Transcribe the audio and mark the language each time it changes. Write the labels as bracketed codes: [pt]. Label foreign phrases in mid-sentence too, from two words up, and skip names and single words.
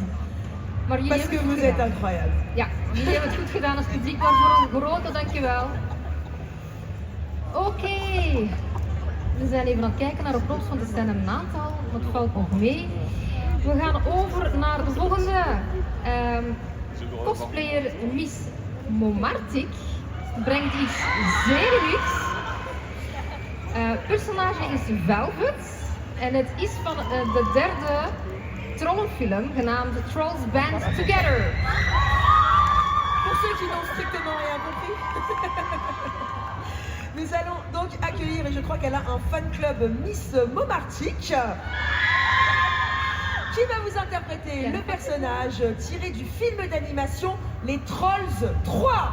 [fr] Parce que vous êtes incroyable. [nl] Ja, jullie hebben het goed gedaan als publiek, maar voor een grote dankjewel. Oké. We zijn even aan het kijken naar de props, want er zijn een aantal. Dat valt nog mee. We gaan over naar de volgende. Cosplayer Miss Momartic brengt iets zeer unieks. Personage is Velvet en het is van de derde trollenfilm genaamd Trolls Band Together. [fr] Pour ceux qui n'ont strictement rien compris. Nous allons donc accueillir, et je crois qu'elle a un fan club, Miss Momartic, qui va vous interpréter le personnage tiré du film d'animation Les Trolls 3.